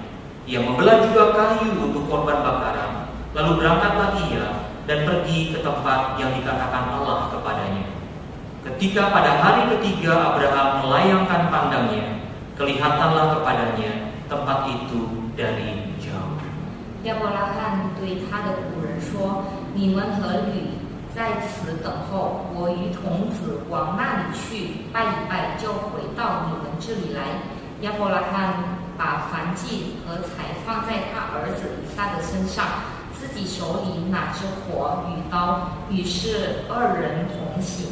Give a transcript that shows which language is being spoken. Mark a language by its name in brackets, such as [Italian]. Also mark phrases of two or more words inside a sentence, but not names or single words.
[Indonesian] Ia membelah juga kayu untuk korban bakaran. Lalu berangkatlah ia dan pergi ke tempat yang dikatakan Allah kepadanya. Ketika pada hari ketiga Abraham melayangkan pandangnya, kelihatanlah kepadanya tempat itu dari jauh. [Chinese] 亚伯拉罕对他的仆人说：“你们和驴在此等候，我与童子往那里去拜一拜，就回到你们这里来。” 亚伯拉罕把燔祭和彩放在他儿子以撒的身上，自己手里拿着火与刀，于是2人同行。